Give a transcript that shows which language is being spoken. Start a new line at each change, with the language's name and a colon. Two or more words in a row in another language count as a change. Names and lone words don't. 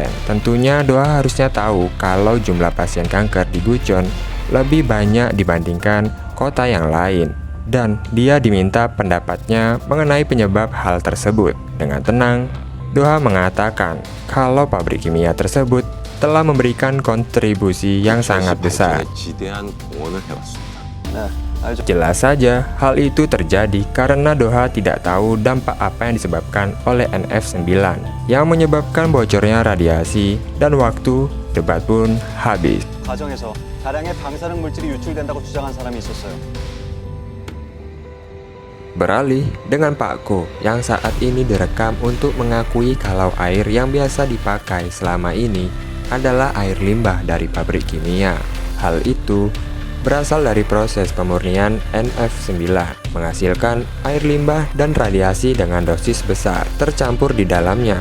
Indonesian: Tentunya Do-ha harusnya tahu kalau jumlah pasien kanker di Gucheon lebih banyak dibandingkan kota yang lain. Dan dia diminta pendapatnya mengenai penyebab hal tersebut. Dengan tenang, Doha mengatakan kalau pabrik kimia tersebut telah memberikan kontribusi yang sangat besar.
Korean: 발전에 지대한 공헌을 해왔습니다. 네, 알죠.
Indonesian: Jelas saja hal itu terjadi karena Doha tidak tahu dampak apa yang disebabkan oleh NF9 yang menyebabkan bocornya radiasi, dan waktu debat pun habis.
Korean: 과정에서 다량의 방사능 물질이 유출된다고 주장한 사람이 있었어요.
Indonesian: Beralih dengan Pak Ko yang saat ini direkam untuk mengakui kalau air yang biasa dipakai selama ini adalah air limbah dari pabrik kimia. Hal itu berasal dari proses pemurnian NF9 menghasilkan air limbah dan radiasi dengan dosis besar tercampur di dalamnya.